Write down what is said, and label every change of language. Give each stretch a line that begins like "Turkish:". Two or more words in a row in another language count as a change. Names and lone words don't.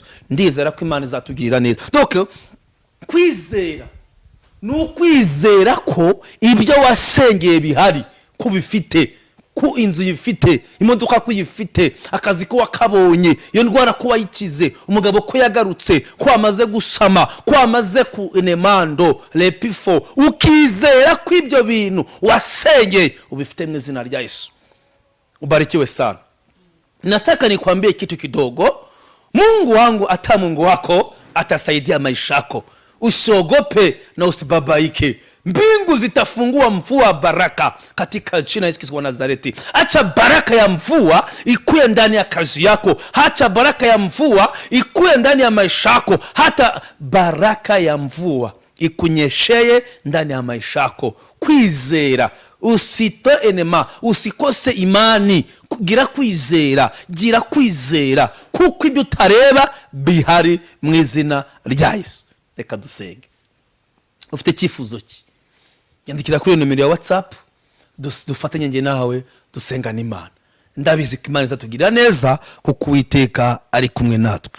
Kinyarwanda: Ndizera ko Imana izatugirira neza. Donc kwizera ni ukwizera ko ibyo wasengeye bihari, ko bifite, ku inzu yifite, imodoka ko yifite, akazi ko wakabonye, iyo ndwara ko wayikize, umugabo ko yagarutse, ko amaze gusama, ko amaze ku enemando lepifo. Ukizera ko ibyo bintu wasengeye ubifite mu izina rya Yesu.
Swahili: Ubarikiwe sana. Nataka nikwambie kitu kidogo. Mungu wangu ata Mungu wako atasaidia maisha yako. Usiogope na usibabaike. Mbingu zitafungua mvua baraka katika jina Yesu Kristo wa Nazareti. Acha baraka ya mvua ikuwe ndani ya kazi yako. Acha baraka ya mvua ikuwe ndani ya maisha yako. Hata baraka ya mvua ikunyesheye ndani ya maisha yako. Kwizera, usito enema, usikose imani.
Kinyarwanda: Gira kwizera kuko ibyo utareba bihari mu izina rya Yesu. Reka dusenge. Ufite cyifuzo ki? Yandikira kuri numero ya WhatsApp, dufatanye nge nawe dusenga n'Imana. Ndabizi ko Imana izatugirira neza kuko Uwiteka ari kumwe natwe.